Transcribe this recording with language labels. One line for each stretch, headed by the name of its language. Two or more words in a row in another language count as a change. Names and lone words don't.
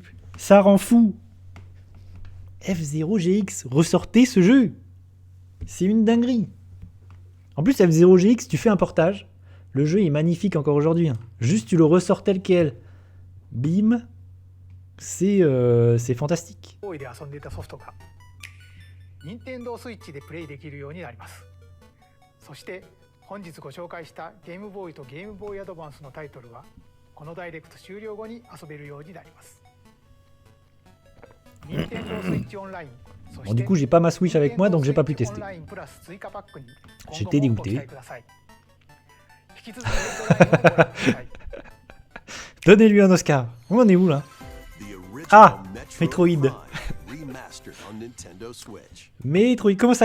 French: Ça rend fou. F-Zero GX. Ressortez ce jeu. C'est une dinguerie. En plus, F-Zero GX, tu fais un portage. Le jeu est magnifique encore aujourd'hui. Hein. Juste, tu le ressors tel quel. Bim. C'est fantastique.
Japanese: Nintendo Switch でプレイできるようになります。そして本日ご紹介したゲームボーイとゲームボーイアドバンスのタイトルはこのダイレクト終了後に遊べるようになります。Nintendo Switch Online.
French: Bon, du coup, j'ai pas ma Switch avec moi, donc j'ai pas pu tester. J'étais dégoûté. Donnez-lui un Oscar. On en est où là? Ah, Metroid. Metroid, comment ça?